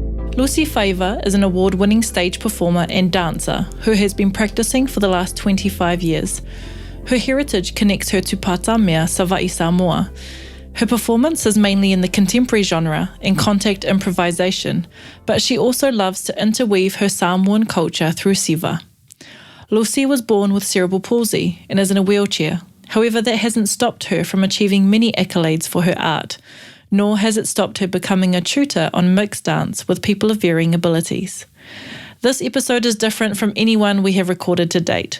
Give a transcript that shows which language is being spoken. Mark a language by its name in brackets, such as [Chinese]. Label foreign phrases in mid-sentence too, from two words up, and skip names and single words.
[English] Lusi Faiva is an award-winning stage performer and dancer who has been practicing for the last 25 years. Her heritage connects her to Patamea, Savaii Samoa. Her performance is mainly in the contemporary genre and contact improvisation, but she also loves to interweave her Samoan culture through siva. Lusi was born with cerebral palsy and is in a wheelchair. However, that hasn't stopped her from achieving many accolades for her art, nor has it stopped her becoming a tutor on mixed dance with people of varying abilities. This episode is different from anyone we have recorded to date.